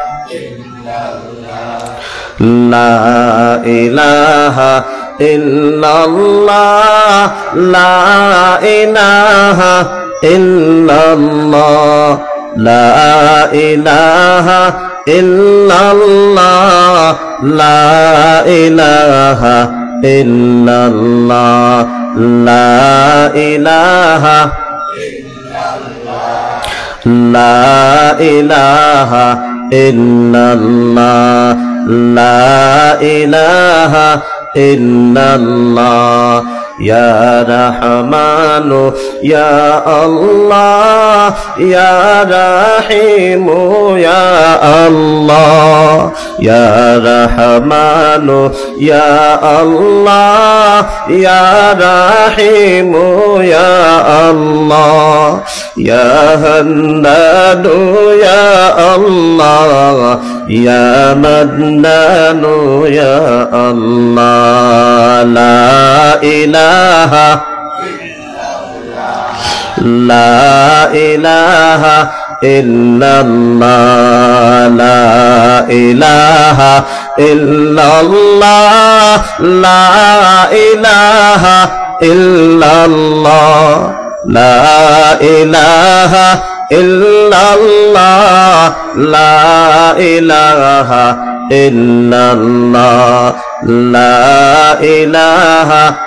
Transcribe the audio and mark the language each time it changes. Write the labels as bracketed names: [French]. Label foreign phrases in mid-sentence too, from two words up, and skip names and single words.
[Arabic] إلا الله لا إله إلا الله لا إله إلا الله لا إله إلا الله لا إله لا إله إلا الله لا إله إلا الله يا رحمن يا الله يا رحيم يا الله يا رحمن يا الله يا رحيم يا الله يا حنان يا الله يا منان يا الله لا إله إلا الله لا إله إلا الله لا إله إلا الله لا إله إلا الله لا إله إلا الله لا إله